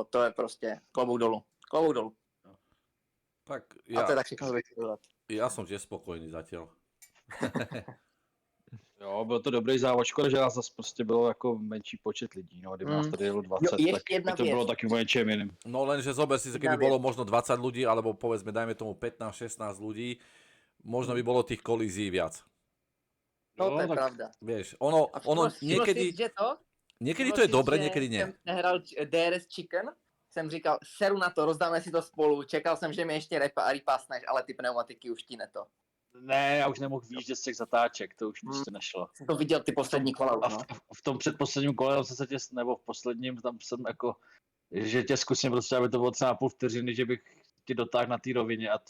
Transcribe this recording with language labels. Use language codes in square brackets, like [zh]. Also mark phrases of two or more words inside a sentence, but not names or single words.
[cs] To je prostě klobouk dolů. Klobouk dolů. Tak A to je tak všechno, co bych chtěl dodat. [sk] ja som tiež spokojný zatiaľ. [cs] Jo, byl to dobrý závod, škoda, že nás zase prostě bylo jako menší počet lidí, no, kdyby nás tady jelo 20, ještě tak jedna by to věc. bylo taky o něčem jiným. [sk] No lenže zober si, keby [cs] Jedna [sk] bolo možno 20 ľudí, alebo povedzme, dajme tomu 15-16 ľudí, možno by bolo tých kolízií viac. [cs] No, to je tak pravda. [sk] Vieš, A ono [cs] všiml jsi, [sk] niekedy, [cs] že to? [sk] niekedy [cs] Všiml [sk] to je [cs] jsi, [sk] dobre, [cs] že [sk] niekedy nie. [cs] Jsem nehral DRS Chicken, jsem říkal, seru na to, rozdáme si to spolu, čekal jsem, že mi ještě repásneš, ale ty pneumatiky už ti neto. Ne, já už nemohl výjíždět z těch zatáček, to už prostě nešlo. Jsem to viděl ty poslední kola, A no. v tom předposledním kole tam jsem se tě, nebo v posledním, tam jsem jako, že tě zkusím prostě, aby to bylo třeba půl vteřiny, že bych ti dotáhl na té rovině a to